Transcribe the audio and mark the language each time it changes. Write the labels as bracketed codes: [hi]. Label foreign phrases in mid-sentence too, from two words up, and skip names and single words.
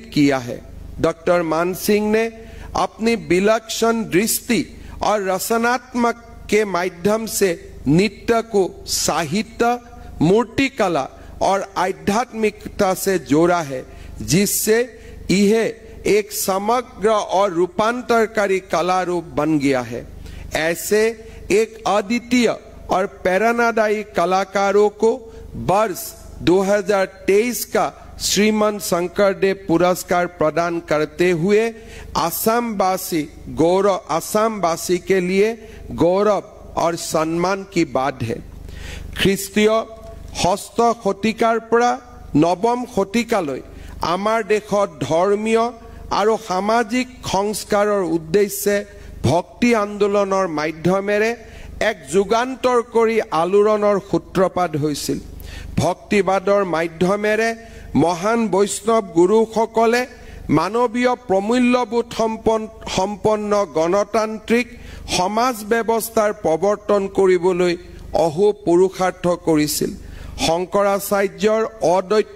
[hi] किया है डॉक्टर मानसिंह ने अपनी विलक्षण दृष्टि और रचनात्मक के माध्यम से नृत्य को साहित्य मूर्तिकला और आध्यात्मिकता से जोड़ा है जिससे यह एक समग्र और रूपांतरकारी कला रूप बन गया है ऐसे एक अद्वितीय और प्रेरणादायी कलाकारों को वर्ष 2023 का श्रीमंत शंकरदेव पुरस्कार प्रदान करते हुए आसामवासी के लिए गौरव और सम्मान की बात है [as] ख्रीष्टीय ষষ্ঠ শতিকাৰ পৰা নৱম শতিকালৈ আমাৰ দেশত ধৰ্মীয় আৰু সামাজিক সংস্কাৰৰ উদ্দেশ্যে ভক্তি আন্দোলনৰ মাধ্যমেৰে এক যুগান্তৰ কৰি আলোড়নৰ সূত্ৰপাত হৈছিল ভক্তিবাদৰ মাধ্যমেৰে মহান বৈষ্ণৱ গুৰুসকলে মানৱীয় প্ৰমূল্যবোধ সম্পন্ন গণতান্ত্ৰিক সমাজ ব্যৱস্থাৰ প্ৰৱৰ্তন কৰিবলৈ অহো পুৰুষাৰ্থ কৰিছিল শংকৰাচাৰ্যৰ অদ্বৈত